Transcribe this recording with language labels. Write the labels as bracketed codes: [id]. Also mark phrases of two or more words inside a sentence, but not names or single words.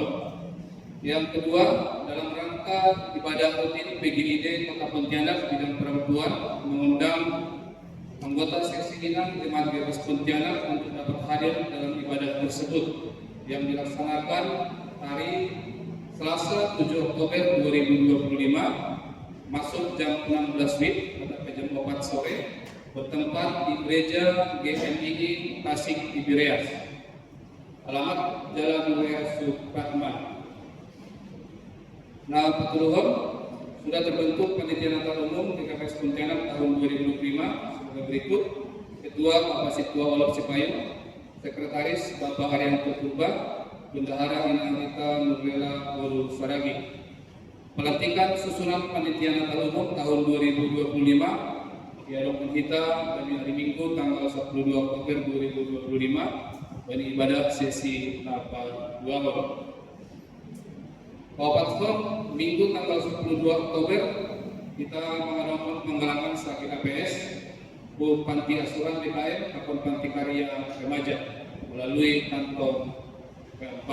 [id] Yang kedua, dalam rangka ibadah rutin PGID Kota Pontianak bidang perempuan mengundang anggota seksi Minang Jemaat GKS Pontianak untuk dapat hadir dalam ibadah tersebut yang dilaksanakan hari Selasa 7 Oktober 2025 masuk jam 16 WIB atau jam 4 sore bertempat di Gereja GMII Tasik Tiberias. Alamat Jalan Raya Supratman. Nah, Patuluhum sudah terbentuk Panitia Natal Umum GKS Pontianak tahun 2025 sebagai berikut: Ketua Bapak Situa Olop Cipayung, Sekretaris Bapak Haryanto Purba, Bendahara Inanita Nurlela Guru Saragi. Pelantikan susunan Panitia Natal Umum tahun 2025 diadakan kita pada hari Minggu tanggal 12 Oktober 2025 pada ibadah sesi Natal 2. Bapak Minggu tanggal 12 Oktober kita mengadakan Sakit APS Bu Panti Asuhan DKM atau Panti Karya Remaja melalui kantong P4.